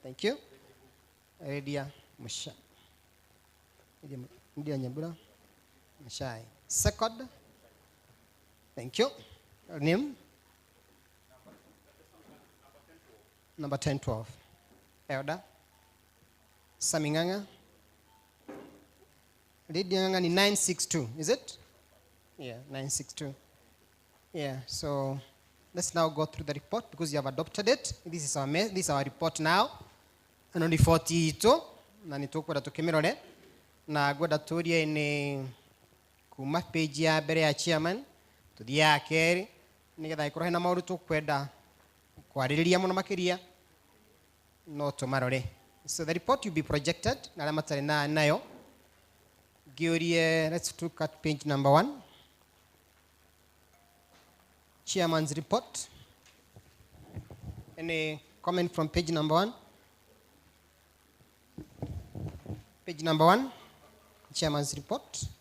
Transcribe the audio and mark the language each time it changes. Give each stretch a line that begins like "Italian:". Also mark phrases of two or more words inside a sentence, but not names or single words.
English: Thank you. Lydia Musha. Lydia Nyabura Mushai. Second. Thank you. Your name? Number 1012. Elder. Saminganga. Lydia Nganga ni 962, is it? Yeah, 962. Yeah, so let's now go through the report because you have adopted it. This is our report now. And on the 42,
Kikuyu: na nitukwenda tukimirore na gwenda turie ni kuma page ya mbere ya chairman tuthie ya keri nigetha ikorwo hena maundu tukwenda kwaririria muno makiria no tumarore.
English: So the report will be projected
Kikuyu: na ala matari nayo.
English: Let's look at page number 1. Chairman's report. Any comment from page number 1? Page number 1, Chairman's report.